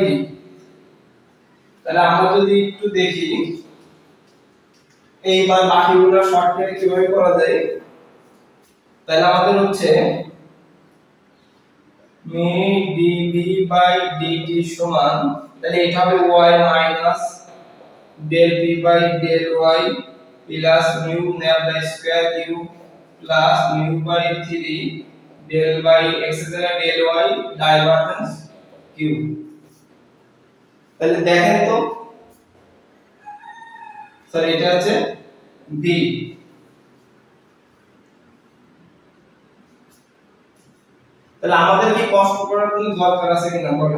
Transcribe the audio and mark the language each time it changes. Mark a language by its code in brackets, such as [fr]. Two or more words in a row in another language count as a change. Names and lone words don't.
[bn] তাহলে আমরা যদি একটু দেখি এইবার বাকিগুলো শর্টকাটে কিভাবে করা যায়। তাহলে আমাদের হচ্ছে মিউ dv বাই dt সমান, তাহলে এটা হবে y মাইনাস del p বাই del y প্লাস মিউ ন্যাবলা স্কয়ার u প্লাস মিউ বাই 3 del বাই x দ্বারা del y ডাইভারজেন্স q। তাহলে দেখেন তো স্যার, এটা হচ্ছে v। তাহলে আমাদের কি কষ্ট করার কোনো দরকার আছে কিনা বলেন।